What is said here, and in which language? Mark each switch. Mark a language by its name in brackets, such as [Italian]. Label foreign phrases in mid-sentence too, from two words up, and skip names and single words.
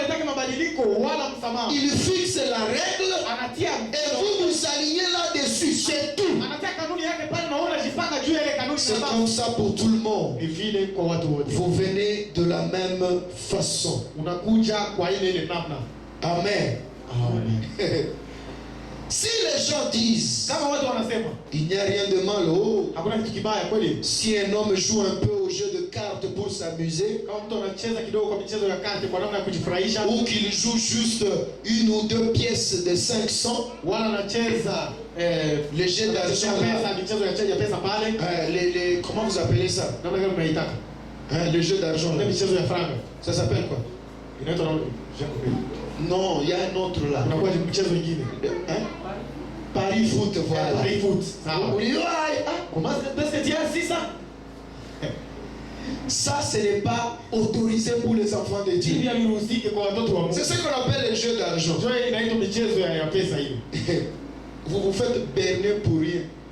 [French] Il fixe la règle et vous vous alignez là-dessus. C'est tout. C'est comme ça pour tout le monde. Vous venez de la même façon. Amen. Si les gens disent, [Swahili] kama watu wanasema [French] il n'y a rien de mal, [Swahili] hakuna kitu kibaya kweli, [French] si un homme joue un peu au jeu de cartes pour s'amuser, [Swahili] kama mtu anacheza kidogo kwa michezo ya karte kwa namna ya kujifurahisha, [French] ou qu'il joue juste une ou deux pièces de 500, [Swahili] wala anacheza [French] les jeux d'argent, [Swahili] michezo ya pesa pale, [French] comment vous appelez ça? [Swahili] namna gani mnaitaka? [French] Le jeu d'argent, [Swahili] michezo ya franga, [French] ça s'appelle quoi? [Swahili] inaitwa [French] non, il y a un autre là. [Swahili] Unakuwa michezo mingine, [French] Paris foot, voilà. Paris foot. Comment est-ce que tu as ça? Ça, ce n'est pas autorisé pour les enfants de Dieu. C'est ce qu'on appelle les jeux d'argent. Vous vous faites berner pour rien.